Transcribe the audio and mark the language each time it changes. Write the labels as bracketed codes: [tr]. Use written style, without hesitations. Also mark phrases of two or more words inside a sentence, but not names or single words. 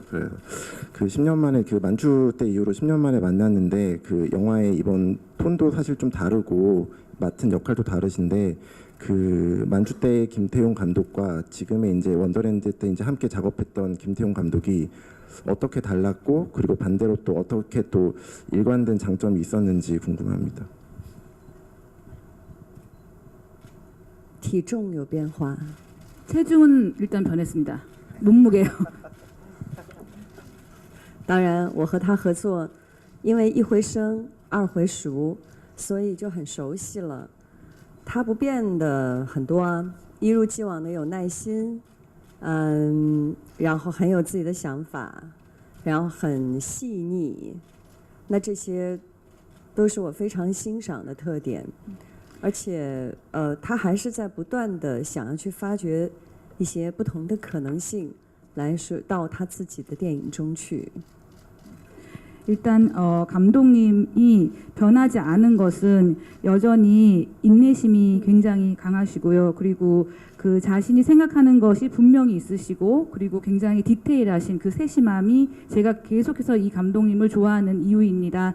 [ko] 그래서 그 10년 만에 그 만추 때 이후로 10년 만에 만났는데 그 영화의 이번 톤도 사실 좀 다르고 맡은 역할도 다르신데 그 만추 때 김태용 감독과 지금의 이제 원더랜드 때 이제 함께 작업했던 김태용 감독이 어떻게 달랐고 그리고 반대로 또 어떻게 또 일관된 장점이 있었는지 궁금합니다. [zh] 体重有变化 [ko] 체중은 일단 변했습니다. 몸무게요. [zh] 当然我和他合作因为一回生二回熟所以就很熟悉了他不变的很多啊一如既往的有耐心然后很有自己的想法然后很细腻那这些都是我非常欣赏的特点而且他还是在不断的想要去发掘一些不同的可能性来说到他自己的电影中去 [ko] 일단 감독님이 변하지 않은 것은 여전히 인내심이 굉장히 강하시고요. 그리고 그 자신이 생각하는 것이 분명히 있으시고 그리고 굉장히 디테일하신 그 세심함이 제가 계속해서 이 감독님을 좋아하는 이유입니다.